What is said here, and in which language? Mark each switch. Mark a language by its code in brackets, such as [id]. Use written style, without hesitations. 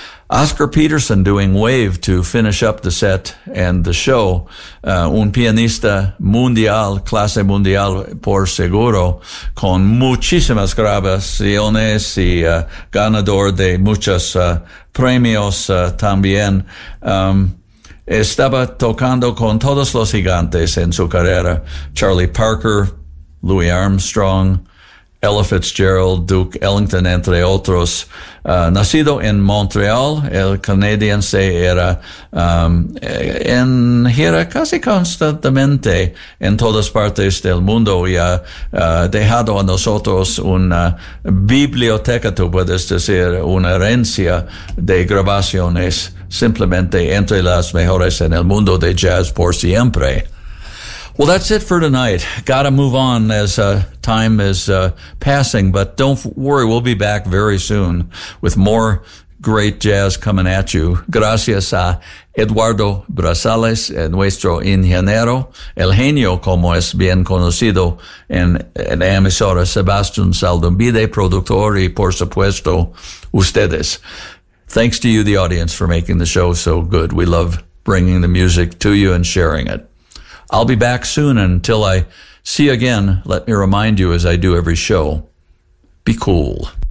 [en] Oscar Peterson doing Wave to finish up the set and the show. [es] Un pianista mundial, clase mundial por seguro, con muchísimas grabaciones y ganador de muchos premios también. Estaba tocando con todos los gigantes en su carrera. Charlie Parker, Louis Armstrong, Ella Fitzgerald, Duke Ellington, entre otros. Nacido en Montreal, el canadiense era en gira casi constantemente en todas partes del mundo y ha dejado a nosotros una biblioteca, tú puedes decir, una herencia de grabaciones simplemente entre las mejores en el mundo de jazz por siempre. [en] Well, that's it for tonight. Gotta move on as time is passing, but don't worry, we'll be back very soon with more great jazz coming at you. [es] Gracias a Eduardo Brazales, nuestro ingeniero, el genio como es bien conocido en la emisora, Sebastián Saldumbide, productor y por supuesto, ustedes. [en] Thanks to you, the audience, for making the show so good. We love bringing the music to you and sharing it. I'll be back soon. Until I see you again, let me remind you, as I do every show, be cool.